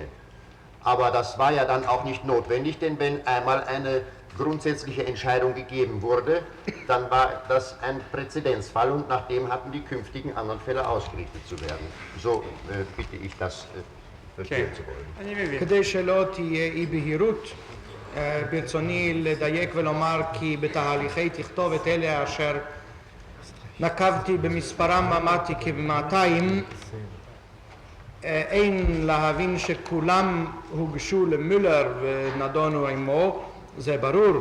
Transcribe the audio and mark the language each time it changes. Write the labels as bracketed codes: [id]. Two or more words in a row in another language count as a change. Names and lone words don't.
[de] Aber das war ja dann auch nicht notwendig, denn wenn einmal eine grundsätzliche Entscheidung gegeben wurde, dann war das ein Präzedenzfall und nach dem hatten die künftigen anderen Fälle ausgerichtet zu werden. So bitte ich das verstehen zu wollen. [he] אני מבין. כדי שלא תהיה אי בהירות, ברצוני לדייק ולומר כי בתהליכי תכתובת אלה אשר נקבתי במספרם אמרתי כ-200, אין להבין שכולם הוגשו למולר ונדונו עמו, זה ברור.